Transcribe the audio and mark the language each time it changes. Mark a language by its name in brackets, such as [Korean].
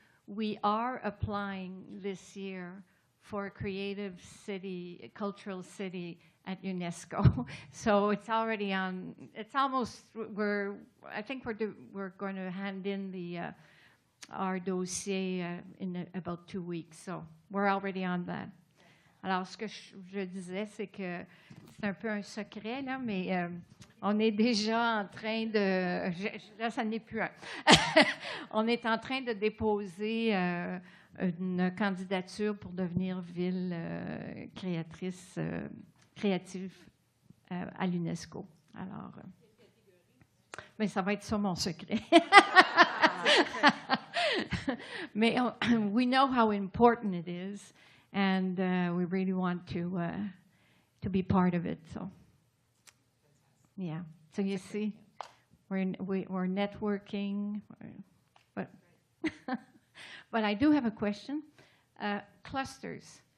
[English] We are applying this year for a creative city, cultural city at UNESCO. So it's already on. It's almost. I think we're going to hand in our dossier in about 2 weeks. So we're already on that. [French] Alors, ce que je disais, c'est que c'est un peu un secret, là, mais on est déjà en train de... Là, ça n'est plus un. On est en train de déposer une candidature pour devenir ville créative à l'UNESCO. Alors, mais ça va être ça mon secret. [English] Mais we know how important it is. And we really want to be part of it. So, yeah. So you see, we're networking, but I do have a question. Clusters.